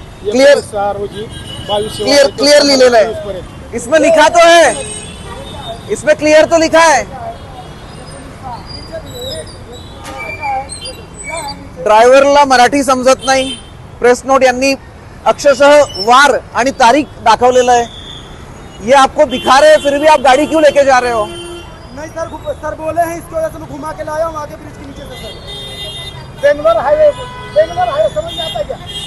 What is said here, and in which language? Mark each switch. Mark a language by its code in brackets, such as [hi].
[mr] Clear clear लिहिलेलं आहे. [hi] इसमें लिखा तो है, इसमें क्लियर तो लिखा है. [mr] ड्रायव्हरला मराठी समजत नाही. प्रेस नोट यांनी अक्षरशः वार आणि तारीख दाखवलेलं आहे. [hi] ये आपको दिखा रहे हैं, फिर भी आप गाड़ी क्यों लेके जा रहे हो? नहीं सर बोले हैं इसको वजह से मैं घुमा के लाया हूँ आगे ब्रिज के नीचे से सर. बेंगलोर हाईवे समझ में आता है क्या?